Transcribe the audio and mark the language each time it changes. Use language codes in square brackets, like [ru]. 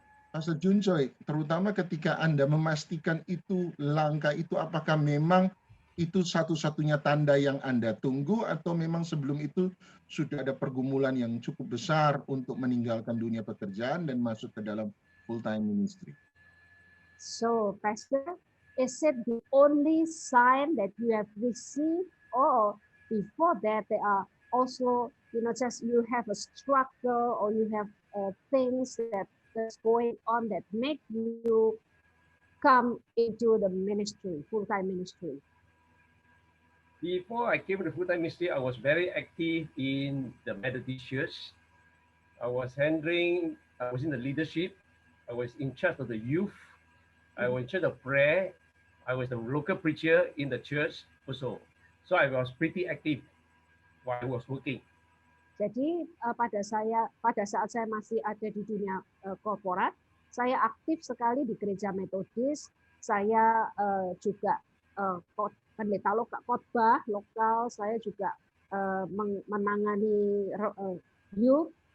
[id] Pastor Chun Choi, terutama ketika Anda memastikan itu langkah itu, apakah memang itu satu-satunya tanda yang Anda tunggu, atau memang sebelum itu sudah ada pergumulan yang cukup besar untuk meninggalkan dunia pekerjaan dan masuk ke dalam full-time ministry? [en] So, Pastor, is it the only sign that you have received, or before that there are also, just you have a struggle or you have things that's going on that make you come into the ministry, full-time ministry? Before I came to the full-time ministry, I was very active in the Methodist Church. I was in the leadership. I was in charge of the youth. I was in charge of prayer. I was the local preacher in the church also. So I was pretty active while I was working. [id] Jadi pada saat saya masih ada di dunia korporat, saya aktif sekali di gereja Metodis. Saya juga pendeta khotbah lokal. Saya juga menangani youth.